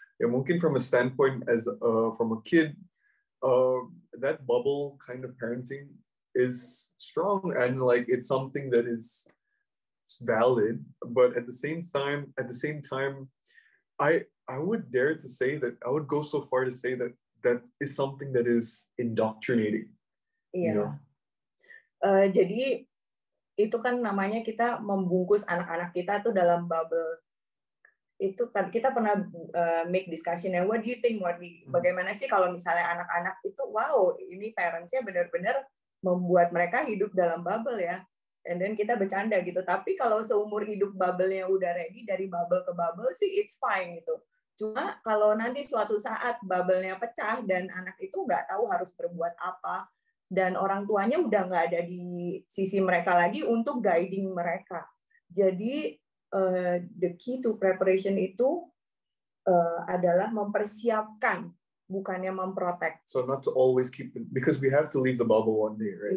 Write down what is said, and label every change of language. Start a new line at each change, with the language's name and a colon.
English: Yeah, mungkin from a standpoint as from a kid, that bubble kind of parenting is strong and like it's something that is valid, but at the same time, I would dare to say that I would go so far to say that that is something that is indoctrinating.
Indonesian: Iya.
English: You know?
Indonesian: Jadi itu kan namanya kita membungkus anak-anak kita tuh dalam bubble. Itu kan kita pernah make discussion ya.
English: What do you think?
Indonesian: Bagaimana sih kalau misalnya anak-anak itu, wow, ini parents-nya benar-benar membuat mereka hidup dalam bubble ya.
English: And then
Indonesian: kita bercanda gitu. Tapi kalau seumur hidup bubble-nya udah ready, dari bubble ke bubble sih
English: it's fine
Indonesian: gitu. Cuma kalau nanti suatu saat bubble-nya pecah dan anak itu nggak tahu harus berbuat apa, dan orang tuanya udah nggak ada di sisi mereka lagi untuk guiding mereka. Jadi
English: the key to preparation
Indonesian: itu adalah mempersiapkan, bukannya memprotek.
English: So not to always keep them, because we have to leave the bubble one day, right?